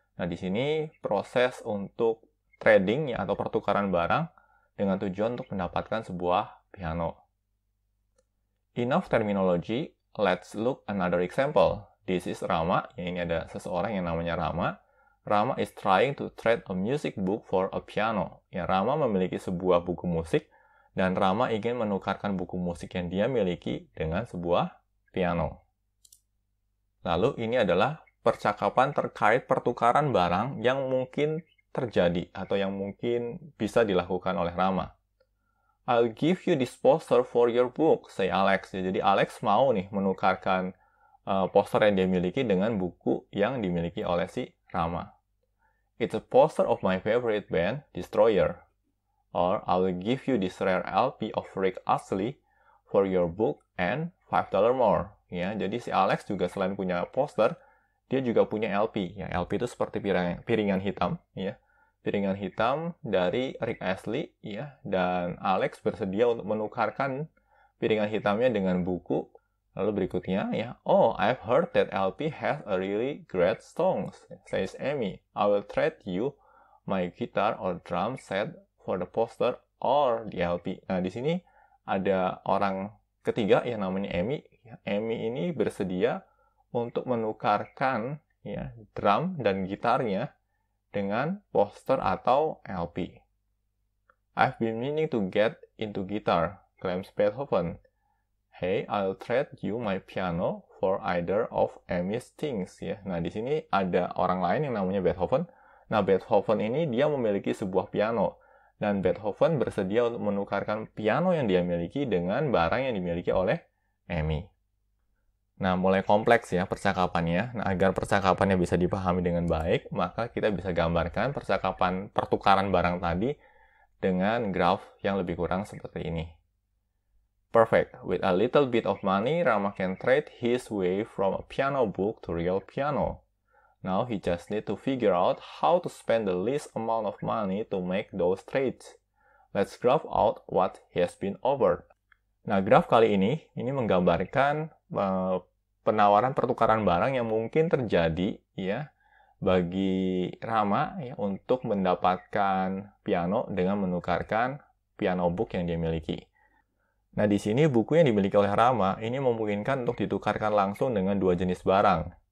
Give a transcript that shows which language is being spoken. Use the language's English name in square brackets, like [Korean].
[Indonesian] Nah, di sini proses untuk trading ya atau pertukaran barang dengan tujuan untuk mendapatkan sebuah piano. [English] Enough terminology, let's look another example. This is Rama, [Indonesian] ya ini ada seseorang yang namanya Rama. [English] Rama is trying to trade a music book for a piano. [Indonesian] Ya, Rama memiliki sebuah buku musik dan Rama ingin menukarkan buku musik yang dia miliki dengan sebuah piano. Lalu ini adalah percakapan terkait pertukaran barang yang mungkin terjadi atau yang mungkin bisa dilakukan oleh Rama. [English] I'll give you this poster for your book, say Alex. [Indonesian] Jadi Alex mau nih menukarkan poster yang dia miliki dengan buku yang dimiliki oleh si Rama. [English] It's a poster of my favorite band, Destroyer. Or I will give you this rare LP of Rick Astley for your book and $5 more. [Indonesian] Ya, jadi si Alex juga selain punya poster, dia juga punya LP. Ya, LP itu seperti piringan hitam, ya. Piringan hitam dari Rick Astley, ya, dan Alex bersedia untuk menukarkan piringan hitamnya dengan buku. Lalu berikutnya, ya, [English] oh, I've heard that LP has a really great songs, says Amy. I will trade you my guitar or drum set for the poster or the LP. [Indonesian] Nah, di sini ada orang ketiga yang namanya Amy. Amy ini bersedia untuk menukarkan ya drum dan gitarnya dengan poster atau LP. [English] I've been meaning to get into guitar, claims Beethoven. Hey, I'll trade you my piano for either of Amy's things. [Indonesian] Ya, nah di sini ada orang lain yang namanya Beethoven. Nah, Beethoven ini dia memiliki sebuah piano dan Beethoven bersedia untuk menukarkan piano yang dia miliki dengan barang yang dimiliki oleh Amy. Nah, mulai kompleks ya percakapannya. Nah, agar percakapannya bisa dipahami dengan baik, maka kita bisa gambarkan percakapan pertukaran barang tadi dengan graf yang lebih kurang seperti ini. [English] Perfect. With a little bit of money, Rama can trade his way from a piano book to real piano. Now he just need to figure out how to spend the least amount of money to make those trades. Let's graph out what he has been offered. [Indonesian] Nah, graf kali ini menggambarkan penawaran pertukaran barang yang mungkin terjadi ya bagi Rama ya untuk mendapatkan piano dengan menukarkan piano book yang dia miliki. Nah, di sini buku yang dimiliki oleh Rama ini memungkinkan untuk ditukarkan langsung dengan dua jenis barang.